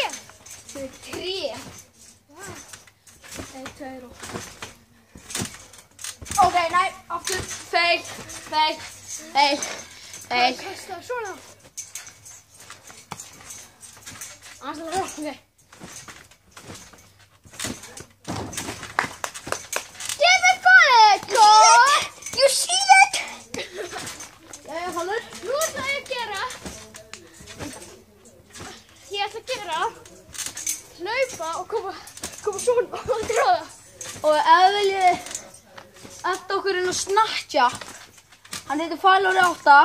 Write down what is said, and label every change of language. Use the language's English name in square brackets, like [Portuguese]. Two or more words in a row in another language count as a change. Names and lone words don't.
[Icelandic] Yfir tré. Eitt, tveir og... Ok, nei, aftur. Feil. Kasta svona. Aðeins að það, ok. [English] Give it back, God! You see it? [Icelandic] Jæja, Falur. Nú ætla ég að gera. Ég ætla að gera. Hlaupa og koma svona og tróða. Og ef þið viljið enda okkur inn á Snapchat, hann heitir Falur 8.